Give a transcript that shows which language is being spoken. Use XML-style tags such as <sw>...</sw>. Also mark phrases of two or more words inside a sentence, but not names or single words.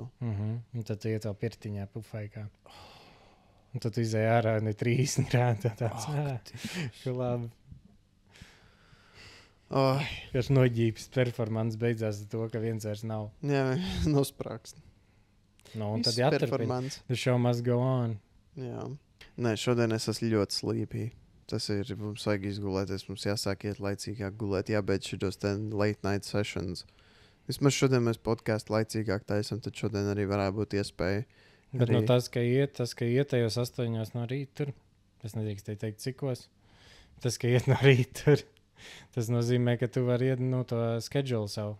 <lv>Un tad tu iet vēl pirtiņā, pufaikā. Un tad tu izēj ārā, ne 30 grādi. Tāds, labi. Oh, Kas noģības performance beidzās ar to, ka viens vairs nav. jā, nosprākst. No, un tad jāturpina. performance.</lv> <en>The show must go on.</en> <lv>Jā. Nē, šodien es esmu ļoti slīpī. Tas ir, mums vajag izgulēties, mums jāsāk iet laicīgāk gulēt, jābeidz šitos</lv> <en>late night sessions.</en> <lv>Vismaz šodien mēs podcastu laicīgāk taisam, tad šodien arī varētu būt iespēja. Bet Arī- no tas, ka iet tajos 8 no rīta tur, es nedrīkst teikt cikos. Tas, ka iet no rīta tur, tas nozīmē, ka tu vari iet no to schedule savu.</lv>